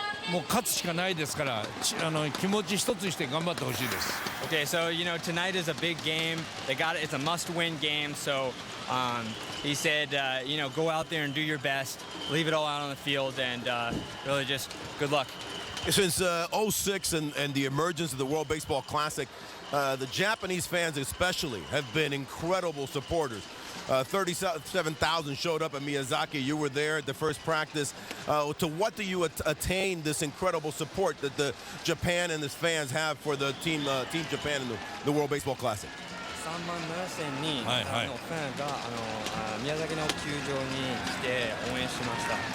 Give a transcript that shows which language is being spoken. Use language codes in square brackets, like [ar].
[ja] もう勝つしかないですから、気持ち一つにして頑張ってほしいです。 [en] Okay, so tonight is a big game. It's a must-win game. So he said, go out there and do your best, leave it all out on the field, and really just good luck. Since 06 and the emergence of the World Baseball Classic, the Japanese fans especially have been incredible supporters. 37,000 showed up at Miyazaki. You were there at the first practice. To what do you attain this incredible support that the Japan and its fans have for the team Japan in the World Baseball Classic? [ja] 3万7000人はいはいのファンが宮崎の球場に来て応援しました。